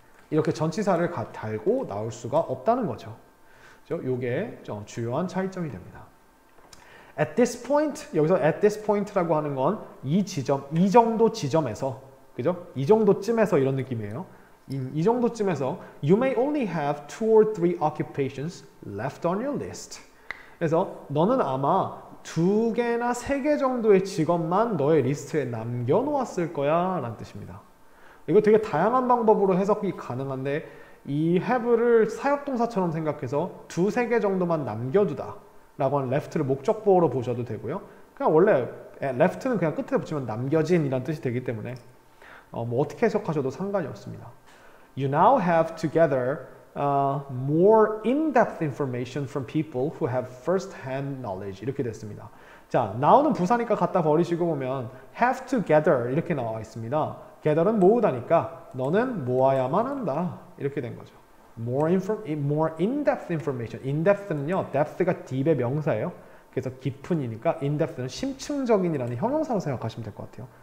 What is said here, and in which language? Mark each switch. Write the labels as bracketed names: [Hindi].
[Korean] 이렇게 전치사를 달고 나올 수가 없다는 거죠. 요게 주요한 차이점이 됩니다. [English] At this point, [Korean] 여기서 at this point라고 하는 건 이 정도 지점에서, 그죠? 이 정도쯤에서 이런 느낌이에요. 이 정도쯤에서 [English] you may only have 2 or 3 occupations left on your list. [Korean] 그래서 너는 아마 2개나 3개 정도의 직업만 너의 리스트에 남겨놓았을 거야 라는 뜻입니다. 이거 되게 다양한 방법으로 해석이 가능한데 이 have를 사역동사처럼 생각해서 2, 3개 정도만 남겨두다 라고 하는 left를 목적보어로 보셔도 되고요. 그냥 원래 left는 그냥 끝에 붙이면 남겨진 이란 뜻이 되기 때문에 뭐 어떻게 해석하셔도 상관이 없습니다. [English] You now have to gather more in-depth information from people who have first-hand knowledge. [Korean] 이렇게 됐습니다. 자, now는 부사니까 갖다 버리시고 보면 have to gather 이렇게 나와 있습니다. gather는 모으다니까 너는 모아야만 한다. 이렇게 된 거죠. [English] more in-depth information. [Korean] in-depth는요, depth가 deep의 명사예요. 그래서 깊은이니까 in-depth는 심층적인이라는 형용사로 생각하시면 될 것 같아요.